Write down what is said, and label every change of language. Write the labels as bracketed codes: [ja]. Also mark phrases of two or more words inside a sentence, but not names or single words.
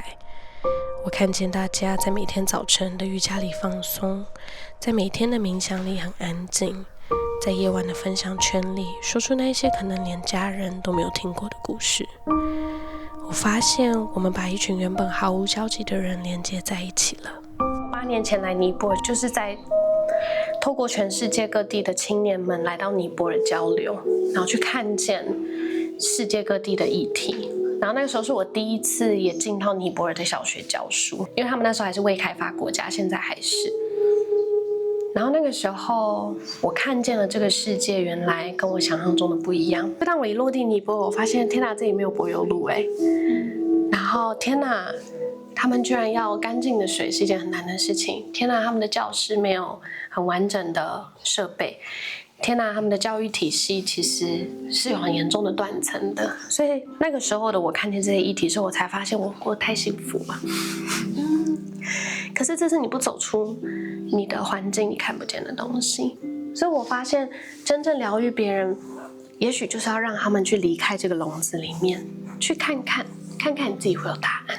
[zh] 我看見大家在每天早晨的瑜伽裡放鬆，在每天的冥想裡很安靜，在夜晚的分享圈裡說出那些可能連家人都沒有聽過的故事。我發現我們把一群原本毫無交集的人連接在一起了。8年前來尼泊爾，就是在透過全世界各地的青年們来到尼泊爾交流，然後去看見世界各地的議題。然後那個時候是我第一次也進到尼泊爾的小學教書，因為他們那時候還是未開發國家，現在還是。然後那個時候我看見了這個世界原來跟我想象中的不一樣。當我一落地尼泊爾，我發現天哪，這裡沒有柏油路哎。然後天哪，他們居然要乾淨的水是一件很難的事情。天哪，他們的教室沒有很完整的設備。天哪，他們的教育體系其實是有很嚴重的斷層的。所以那個時候的我看見這些議題之後，我才發現我過得太幸福了。可是這是你不走出你的環境，你看不見的東西。所以我發現真正療癒別人，也許就是要讓他們去離開這個籠子裡面，去看看你自己會有答案。